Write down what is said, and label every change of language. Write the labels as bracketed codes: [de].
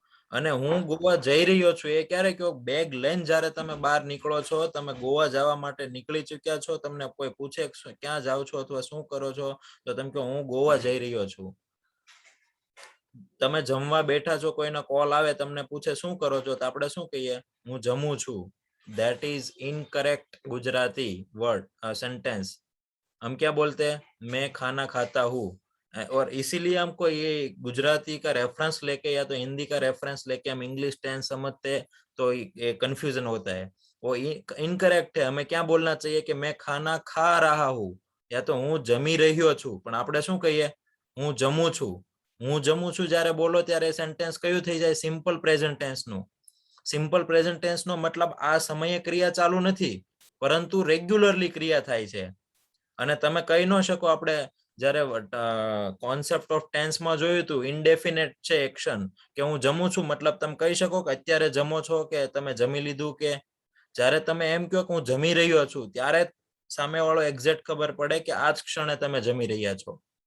[gu] અને હું ગોવા જઈ રહ્યો છું એ ક્યારે કહો? બેગ લઈને જ્યારે તમે બહાર નીકળો છો, તમે ગોવા જવા માટે નીકળી ચૂક્યા છો, તમને કોઈ પૂછે ક્યાં જાઓ છો અથવા શું કરો છો, તો તમે કહો હું ગોવા જઈ રહ્યો છું. તમે જમવા બેઠા છો, કોઈનો કોલ આવે, તમને પૂછે શું કરો છો, તો આપણે શું કહીએ? હું જમું છું. [en] That is incorrect Gujarati word sentence. [hi] हम क्या बोलते हैं? मैं खाना खाता हूँ। और इसीलिए हमको ये गुजराती का रेफरेंस लेके या तो हिंदी का रेफरेंस लेके हम इंग्लिश टेंस समझते हैं तो ये कंफ्यूजन होता है। वो इनकरेक्ट है। हमें क्या बोलना चाहिए कि मैं खाना खा रहा हूँ, या तो [gu] હું જમી રહ્યો છું. પણ આપણે શું કહીએ? હું જમું છું. હું જમું છું જ્યારે બોલો ત્યારે સેન્ટેન્સ કયું થઈ જાય? સિમ્પલ પ્રેઝન્ટ ટેન્સ નું. સિમ્પલ પ્રેઝન્ટ ટેન્સ નો મતલબ આ સમયે ક્રિયા ચાલુ નથી, પરંતુ રેગ્યુલરલી ક્રિયા થાય છે. અને તમે કહી ન શકો, આપણે જ્યારે કોન્સેપ્ટ ઓફ ટેન્સમાં જોયું હતું, ઇનડેફિનેટ છે એક્શન, કે હું જમું છું મતલબ તમે કહી શકો કે અત્યારે જમો છો કે તમે જમી લીધું, કે જ્યારે તમે એમ કહો કે હું જમી રહ્યો છું ત્યારે સામેવાળો એક્ઝેક્ટ ખબર પડે કે આ જ ક્ષણે તમે જમી રહ્યા છો.